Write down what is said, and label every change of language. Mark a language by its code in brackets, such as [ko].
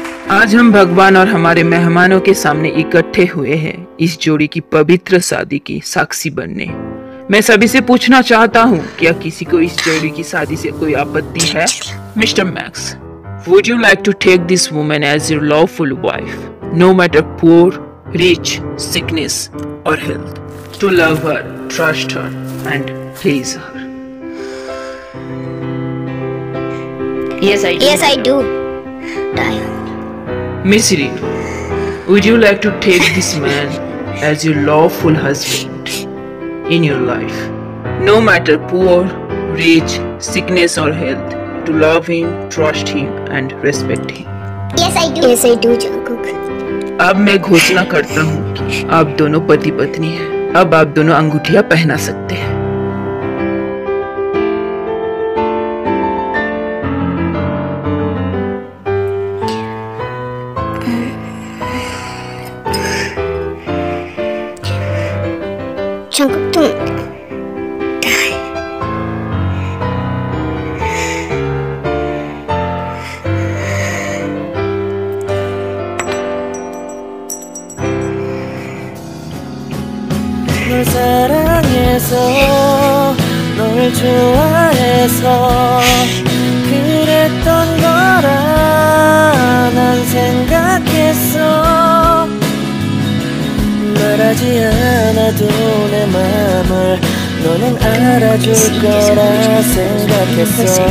[hi] आज हम भगवान और हमारे मेहमानों के सामने इकट्ठे हुए हैं इस जोड़ी की पवित्र शादी की साक्षी बनने। मैं सभी से पूछना चाहता हूँ, क्या किसी को इस जोड़ी की शादी से कोई आपत्ति है? [en] Mister Max, would you like to take this woman as your lawful wife, no matter poor, rich, sickness or health, to love her, trust her and please her? Yes, I do. Yes, I do. Tayo. Miss Renu, would you like to take this man as your lawful husband in your life, no matter poor, rich, sickness or health, to love him, trust him and respect him? Yes, I do. Yes, I do, Jungkook. [hi] अब मैं घोषणा करता हूँ कि आप दोनों पति पत्नी हैं। अब आप दोनों अंगूठियां पहना सकते हैं। Jungkook, तुम [ko] 널 사랑해서 널 좋아해서 그랬던 거라 난 생각했어. 말하지 않아도 내 맘을 너는 알아줄 거라 생각했어.